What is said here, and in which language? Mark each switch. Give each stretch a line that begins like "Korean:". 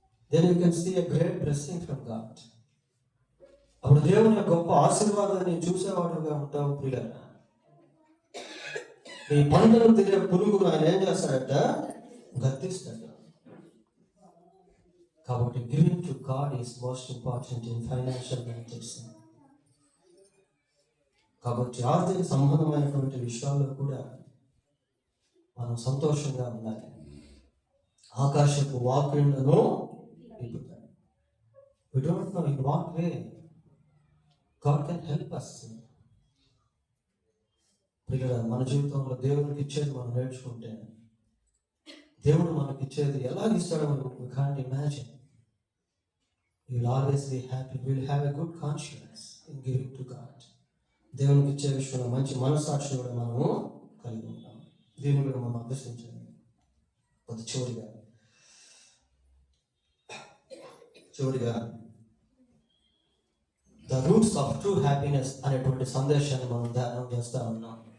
English: Then you can see a great blessing from God.
Telugu: అప్పుడు దేవుని గొప్ప ఆశీర్వాదాన్ని చూసేవాడుగా ఉంటావు ప్రియులారా. ఈ పంటను తినే పురుగును ఆయన ఏం చేస్తాడట? గద్దిస్తాడు.
English: కాబట్టి giving to God is most important in financial matters.
Telugu: కాబట్టి ఆర్థిక సంబంధమైనటువంటి విషయాల్లో కూడా మనం సంతోషంగా ఉండాలి. ఆకాశపు వాక్యులను విప్పుతాడు.
English: We don't know in what way God can help us.
Telugu: మన జీవితంలో దేవునికి ఇచ్చేది మనం నేర్చుకుంటే, దేవుడు మనకి ఇచ్చేది ఎలా ఇస్తాడో
English: we can't imagine. You will always be happy. We will have a good conscience in giving to God.
Telugu: దేవునికి ఇచ్చే విషయంలో మంచి మనస్సాక్షి కూడా మనము కలిగి ఉంటాం. దీన్ని కూడా మనం అభ్యసించాలి. అది చివరిగా
English: the roots of true happiness
Telugu: అనేటువంటి సందేశాన్ని మనం ధ్యానం చేస్తూ ఉన్నాం.